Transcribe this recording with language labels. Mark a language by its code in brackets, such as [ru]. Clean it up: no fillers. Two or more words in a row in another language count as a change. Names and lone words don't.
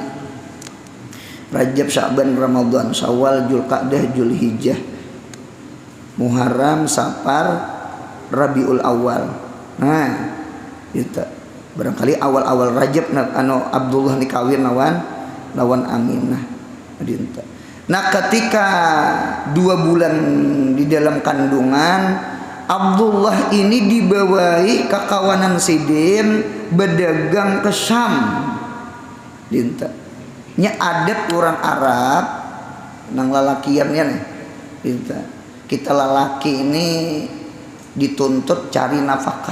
[bjn] Rajab, Sya'ban, Ramadan, Syawal, Dzulqa'dah, Dzulhijjah, Muharram, Safar, Rabiul Awal. Nah, gitu. Barangkali awal-awal Rajab Abdullah nikawin lawan Aminah. Dinta. Nah, ketika 2 bulan di dalam kandungan, Abdullah ini dibawahi ke kawanan Sidin berdagang ke Syam. Dinta. Nya adat orang Arab nang lalakiannya nih. Dinta. Kita lalaki ini dituntut cari nafkah.